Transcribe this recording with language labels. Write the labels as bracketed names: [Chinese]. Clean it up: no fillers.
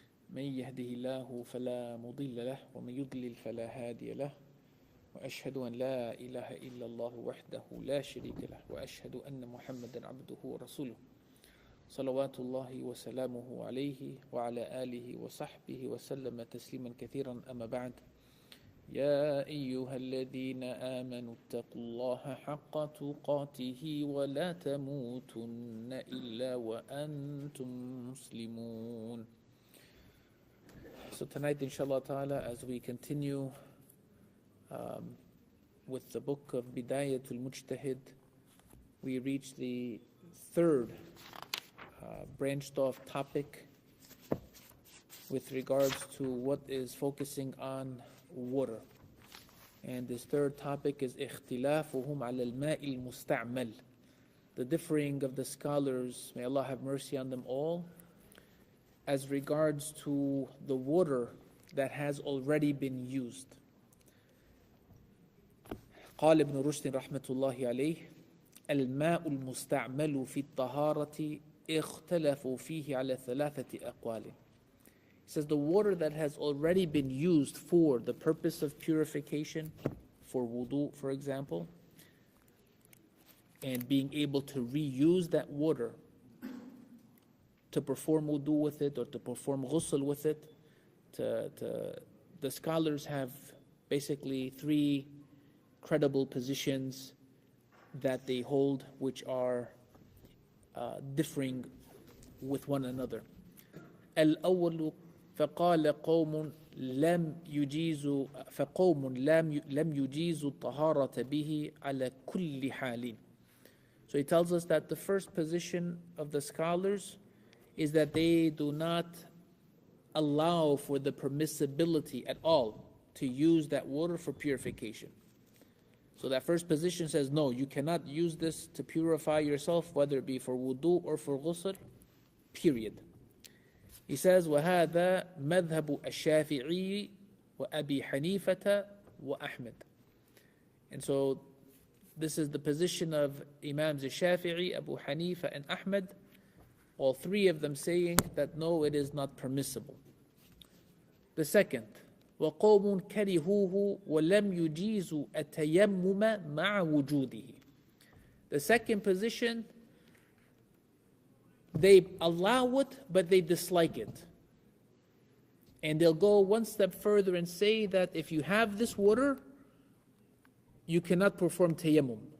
[Arabic] من يهده الله فلا مضل له ومن يضلل فلا هادي له وأشهد أن لا إله إلا الله وحده لا شريك له وأشهد أن محمدا عبده ورسوله صلوات الله وسلامه عليه وعلى آله وصحبه وسلم تسليما كثيرا. أما بعد، يا أيها الذين آمنوا اتقوا الله حق تقاته ولا تموتن إلا وأنتم مسلمون. [English] So tonight, inshallah ta'ala, as we continue with the book of Bidayatul Mujtahid, we reach the third branched off topic with regards to what is focusing on water. And this third topic is [Arabic] اختلافهم على الماء المستعمل, [English] the differing of the scholars, may Allah have mercy on them all, as regards to the water that has already been used. [Arabic] قال ابن رشد رحمة الله عليه الماء المستعمل في الطهارة اختلفوا فيه على ثلاثة أقوال. [English] He says the water that has already been used for the purpose of purification, for wudu for example, and being able to reuse that water to perform wudu with it or to perform ghusl with it, the scholars have basically three credible positions that they hold, which are differing with one another. [Arabic] الأول فقال قوم لم يجيزوا لم يجيزوا الطهارة به على كل حال. [English] So he tells us that the first position of the scholars is that they do not allow for the permissibility at all to use that water for purification. So that first position says, no, you cannot use this to purify yourself, whether it be for wudu or for ghusl, period. He says, [Arabic] وَهَذَا مَذْهَبُ الشَّافِعِيِّ وَأَبِي حَنِيفَةَ وَأَحْمَدَ. [English] And so this is the position of Imams al-Shafi'i, Abu Hanifa and Ahmad, all three of them saying that no, it is not permissible. The second, [Arabic] وَقَوْمٌ كَرِهُوهُ وَلَمْ يُجِيزُوا التَّيَمُّمَ مَعَ وُجُودِهِ. [English] The second position, they allow it, but they dislike it. And they'll go one step further and say that if you have this water, you cannot perform tayammum.